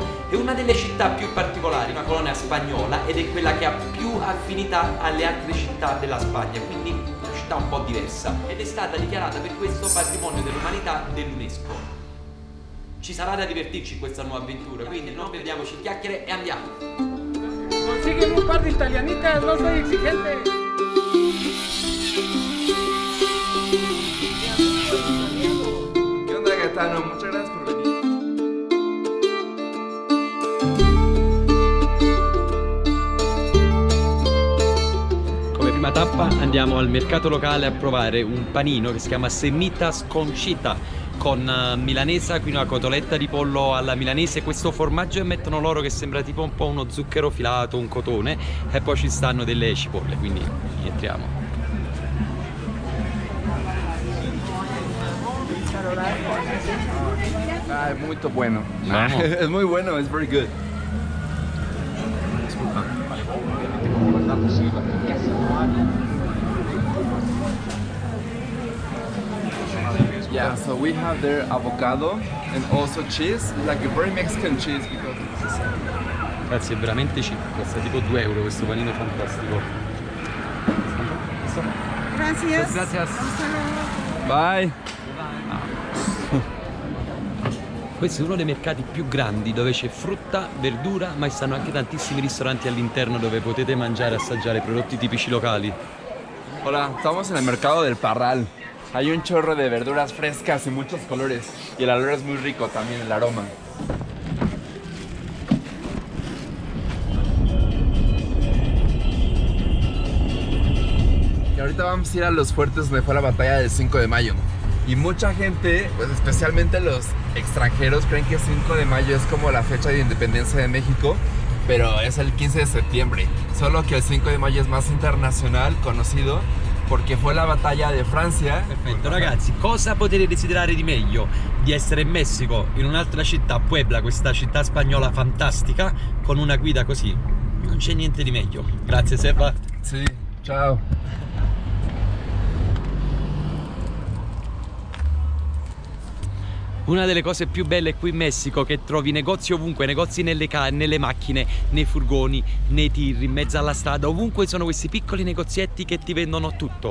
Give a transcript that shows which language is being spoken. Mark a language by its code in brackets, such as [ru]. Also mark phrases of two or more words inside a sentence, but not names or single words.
[it] È una delle città più particolari, una colonia spagnola, ed è quella che ha più affinità alle altre città della Spagna, quindi una città un po' diversa, ed è stata dichiarata per questo patrimonio dell'umanità dell'UNESCO. Ci sarà da divertirci in questa nuova avventura, quindi non perdiamoci in chiacchiere e andiamo! [es] Consígueme un par de italianitas, no soy exigente. ¿Qué onda, Gaetano? Muchas gracias por venir. [it] Come prima tappa andiamo al mercato locale a provare un panino che si chiama Semitas con Chita, [es] con milanesa, [it] qui una cotoletta di pollo alla milanese, questo formaggio che mettono loro che sembra tipo un po' uno zucchero filato, un cotone, e poi ci stanno delle cipolle, quindi entriamo. [es] Ah, es muy bueno. Vamos. Es muy bueno, [en] it's very good. Yeah, so we have their avocado and also cheese, like a very Mexican cheese because it's [it] Ragazzi, è veramente cheap, costa tipo 2 euro questo panino fantastico. [es] Gracias. Gracias. Bye. [it] Questo è uno dei mercati più grandi dove c'è frutta, verdura, ma ci stanno anche tantissimi ristoranti all'interno dove potete mangiare e assaggiare prodotti tipici locali. [es] Hola, estamos en el mercado del Parral. Hay un chorro de verduras frescas y muchos colores. Y el olor es muy rico también, el aroma. Y ahorita vamos a ir a los fuertes donde fue la batalla del 5 de mayo. Y mucha gente, pues especialmente los extranjeros, creen que 5 de mayo es como la fecha de independencia de México, pero es el 15 de septiembre. Solo que el 5 de mayo es más internacional, conocido, porque fue la batalla de Francia. [it] Perfetto ragazzi, cosa potete desiderare di meglio di essere in Messico, in un'altra città, Puebla, questa città spagnola fantastica, con una guida così? Non c'è niente di meglio. Grazie Seba. [es] Sí, chao. [it] Una delle cose più belle qui in Messico è che trovi negozi ovunque, negozi nelle macchine, nei furgoni, nei tir, in mezzo alla strada, ovunque sono questi piccoli negozietti che ti vendono tutto.